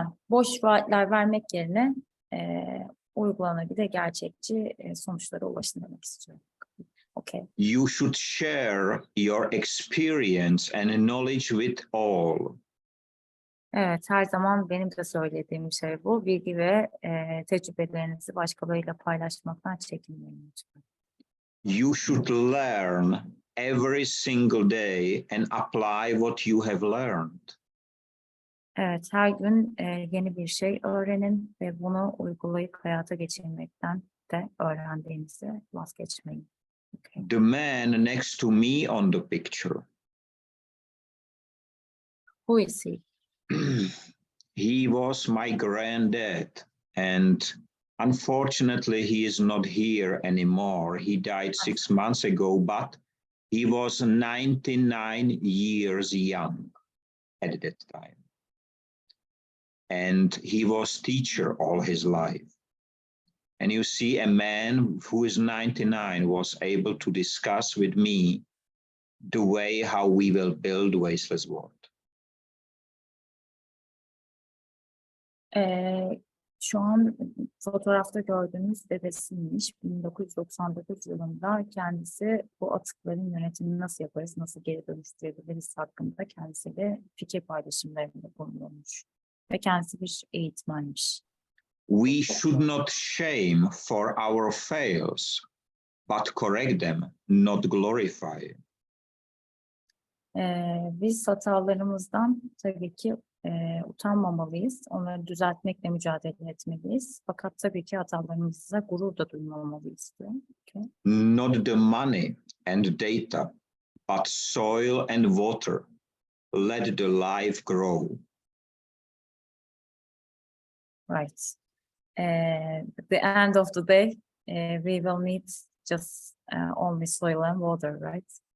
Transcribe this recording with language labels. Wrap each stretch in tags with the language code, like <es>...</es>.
<tr>Boş vaatler vermek yerine uygulanabilir, gerçekçi sonuçlara ulaşın demek istiyorum.</tr> <en>Okay. You should share your experience and knowledge with all.</en> <tr>Evet, her zaman benim de söylediğim şey bu. Bilgi ve tecrübelerinizi başkalarıyla paylaşmaktan çekinmeyin lütfen.</tr> <en>You should learn every single day and apply what you have learned.</en> <tr>Evet, her gün yeni bir şey öğrenin ve bunu uygulayıp hayata geçirmekten de öğrendiğinizi vazgeçmeyin.</tr> <en>Okay. The man next to me on the picture, Who is he? he was my granddad, and unfortunately he is not here anymore. He died 6 months ago, but he was 99 years young at that time. And he was teacher all his life. And you see, a man who is 99 was able to discuss with me the way how we will build wasteless world.</en> <tr>Şu an fotoğrafta gördüğünüz dedesiymiş. 1999 yılında kendisi bu atıkların yönetimini nasıl yaparız, nasıl geri dönüştürebiliriz hakkında kendisiyle fikir paylaşımlarında bulunuyormuş. Ve kendisi bir eğitmenmiş.</tr> <en>We should not shame for our fails, but correct them, not glorify.</en> <tr>Biz hatalarımızdan tabii ki utanmamalıyız. Onları düzeltmekle mücadele etmeliyiz. Fakat tabii ki hatalarımızla gurur da duymamalıyız diyor.</tr> <en>Okay. Not the money and data, but soil and water. Let the life grow. Right. The end of the day, we will need just only soil and water, right?</en>